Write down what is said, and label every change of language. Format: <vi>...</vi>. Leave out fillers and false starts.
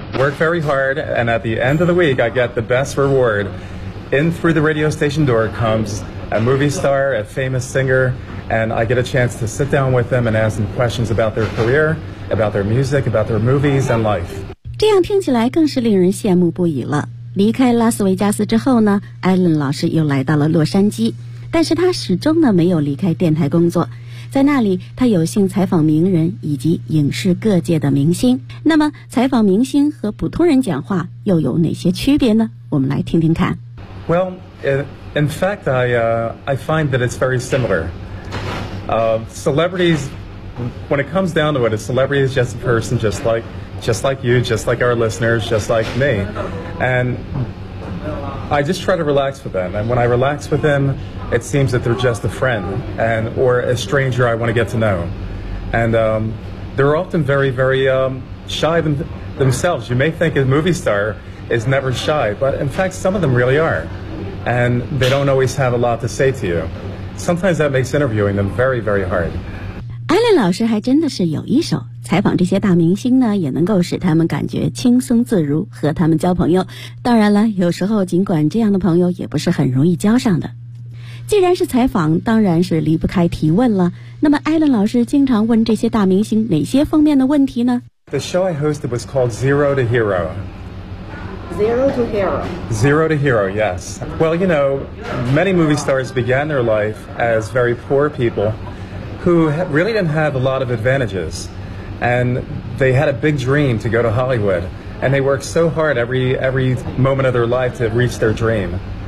<en>work very hard, and at the end of the week, I get the best reward. In through the radio station door comes a movie star, a famous singer, and I get a chance to sit down with them and ask them questions about their career, about their music, about their movies and life.</en> <zh>这样听起来更是令人羡慕不已了。离开拉斯维加斯之后呢，艾伦老师又来到了洛杉矶，但是他始终呢没有离开电台工作。在那里他有幸采访名人以及影视各界的明星。那么采访明星和普通人讲话又有哪些区别呢？我们来听听看。</zh> <en>Well, in fact, I find that it's very similar. Celebrities, when it comes down to it, a celebrity is just a person just like you, just like our listeners, just like me. And I just try to relax with them. And when I relax with them, it seems that they're just a friend and, or a stranger I want to get to know. And they're often very, very shy themselves. You may think a movie star is never shy, but in fact, some of them really are. And they don't always have a lot to say to you. Sometimes that makes interviewing them very, very hard.</en> <zh>Alan 老师还真的是有一手，采访这些大明星呢，也能够使他们感觉轻松自如，和他们交朋友。当然了，有时候尽管这样的朋友也不是很容易交上的。既然是采访，当然是离不开提问了。那么 Alan 老师经常问这些大明星哪些方面的问题呢？</zh> <en>The show I hosted was called Zero to Hero. Zero to Hero. Zero to Hero, yes. Well, you know, many movie stars began their life as very poor people who really didn't have a lot of advantages. And they had a big dream to go to Hollywood. And they worked so hard every moment of their life to reach their dream.</en>